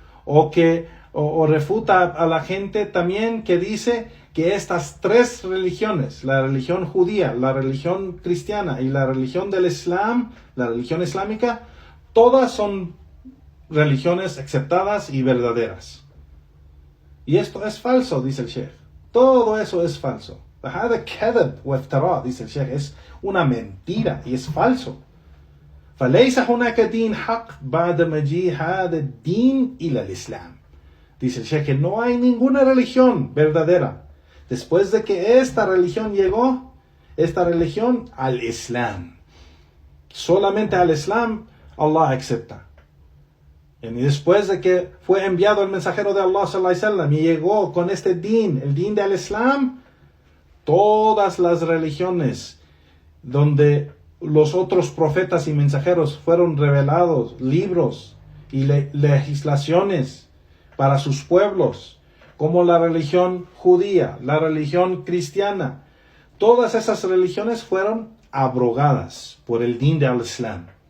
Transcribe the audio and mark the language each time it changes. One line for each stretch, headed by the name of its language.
Spanish: O refuta a la gente también que dice que estas tres religiones, la religión judía, la religión cristiana y la religión del Islam, la religión islámica, todas son religiones aceptadas y verdaderas. Y esto es falso, dice el Sheikh. Todo eso es falso. Dice el Sheikh, es una mentira y es falso.
Arabic: فليس هناك دين حق بعد مجيء هذا الدين إلى الإسلام.
Spanish: Dice el Sheikh que no hay ninguna religión verdadera después de que esta religión llegó, esta religión al Islam. Solamente al Islam Allah acepta. Y después de que fue enviado el mensajero de Allah sallallahu alaihi wasallam y llegó con este din, el din del Islam, todas las religiones donde los otros profetas y mensajeros fueron revelados, libros y legislaciones para sus pueblos, como la religión judía, la religión cristiana, todas esas religiones fueron abrogadas por el din del Islam.